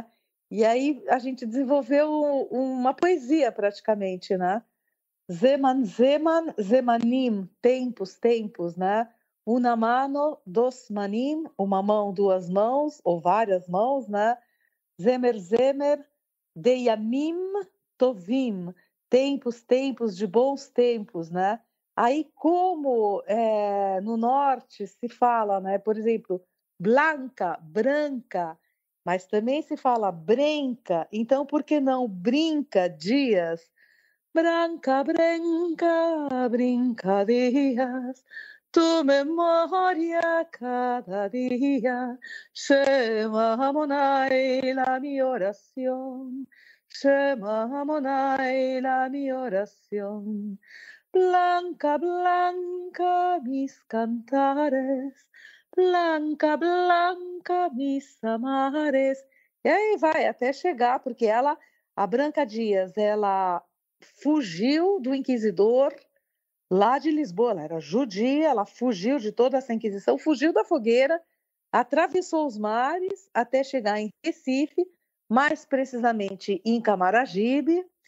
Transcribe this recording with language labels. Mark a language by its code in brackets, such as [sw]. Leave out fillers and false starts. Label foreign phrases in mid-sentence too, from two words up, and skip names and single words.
[pt] E aí a gente desenvolveu uma poesia praticamente, né. [he] זמן, זמן, זמנים, [pt] tempos, tempos, né. [lad] Una mano, dos manim, [pt] uma mão, duas mãos, ou várias mãos, né. [lad] Zemer, zemer, de [he] ימים טובים, [pt] tempos, tempos de bons tempos, né. Aí como, no norte se fala, né, por exemplo, blanca, branca, mas também se fala brenca, então por que não brinca dias? [lad] Branca, branca, brinca dias, tu memória cada dia, [he] שמע אדוני [lad] la mi oración, [he] שמע אדוני [lad] la mi oración. Blanca, blanca mis cantares, blanca, blanca mis amares. [pt] E aí vai até chegar, porque a Branca Dias, ela fugiu do inquisidor lá de Lisboa, ela era judia, ela fugiu de toda essa inquisição, fugiu da fogueira, atravessou os mares até chegar em Recife, mais precisamente em Camaragibe,